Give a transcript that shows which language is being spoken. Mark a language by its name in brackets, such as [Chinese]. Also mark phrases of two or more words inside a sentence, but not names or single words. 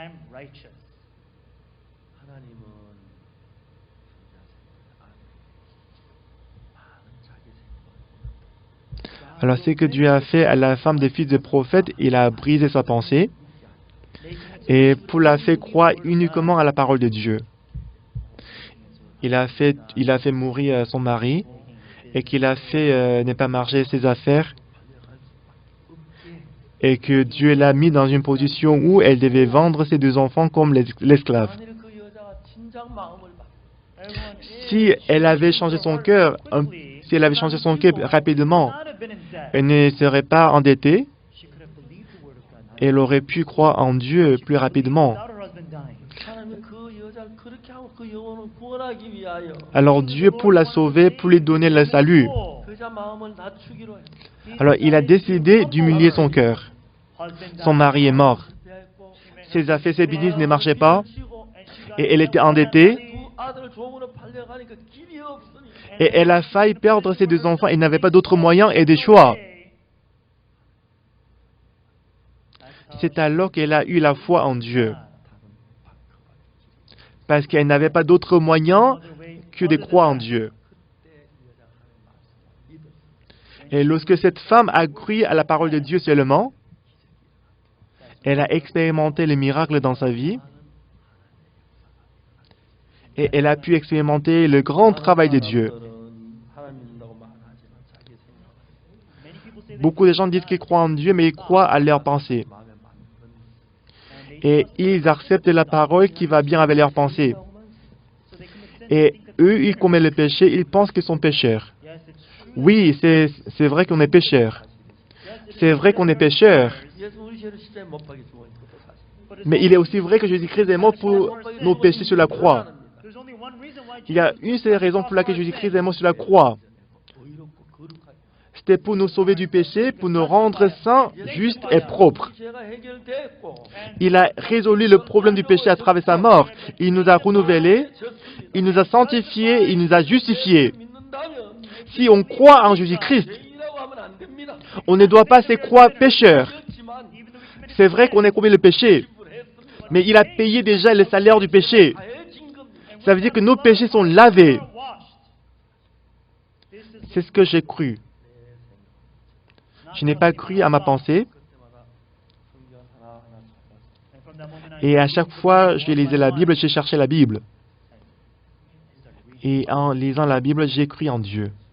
[French] Alors, ce que Dieu a fait à la femme des fils de prophètes, il a brisé sa pensée et pour la faire croire uniquement à la parole de Dieu. Il a fait mourir son mari et qu'il a fait ne pas marcher ses affaires et que Dieu l'a mis dans une position où elle devait vendre ses 2 enfants comme l'esclave. [Korean] 만일 그 여자가 진작 마음을 바- [French] Si elle avait changé son cœur, si elle avait changé son cœur rapidement, elle ne serait pas endettée, elle aurait pu croire en Dieu plus rapidement. [Korean] 하나님은 그 여자를 그렇게 하고 그 영혼을 구원하기 위하여 [French] Alors Dieu, pour la sauver, pour lui donner le salut, [Korean] 그 여자 마음을 낮추기로 해. [French] alors il a décidé d'humilier son cœur. Son mari est mort. Ses affaires, ses business ne marchaient pas et elle était endettée [Korean] 두 아들을 종으로 팔려가니까 길이 없으니 [French] et elle a failli perdre ses 2 enfants. Elle n'avait pas d'autres moyens et de choix. C'est alors qu'elle a eu la foi en Dieu. Parce qu'elle n'avait pas d'autre moyen que de croire en Dieu. Et lorsque cette femme a cru à la parole de Dieu seulement, elle a expérimenté les miracles dans sa vie et elle a pu expérimenter le grand travail de Dieu. [Korean] 하나님 믿는다고 말하지만 자기 생각 [French] Beaucoup de gens disent qu'ils croient en Dieu, mais ils croient à leurs pensées. Et ils acceptent la parole qui va bien avec leurs pensées. Et eux, ils commettent le péché, ils pensent qu'ils sont pécheurs. Oui, c'est vrai qu'on est pécheurs. C'est vrai qu'on est pécheurs. [Korean] 예수 우리 죄를 십자가에 못 박혀 죽은 것도 사실. [French] Mais il est aussi vrai que Jésus-Christ est mort pour nos péchés sur la croix. Il y a une seule raison pour laquelle Jésus-Christ est mort sur la croix. [Korean] 의롭고 거룩하게. [French] C'était pour nous sauver du péché, pour nous rendre saints, justes et propres. [Korean] 우리 죄가 해결됐고 [French] Il a résolu le problème du péché à travers sa mort. Il nous a renouvelés, il nous a sanctifiés, il nous a justifiés. [Korean] 믿는다면 [French] Si on croit en Jésus-Christ, [Korean] 죄인이라고 하면 안 됩니다. [French] on ne doit pas se croire pécheur. [Korean] 그렇지만 [French] C'est vrai qu'on a commis le péché, mais il a payé déjà le salaire du péché. [Korean] 다해진 겁니다. [French] Ça veut dire que nos péchés sont lavés. C'est ce que j'ai cru. Je n'ai pas cru à ma pensée. Et à chaque fois, je lisais la Bible, j'ai cherché la Bible. Et en lisant la Bible, j'ai cru en Dieu.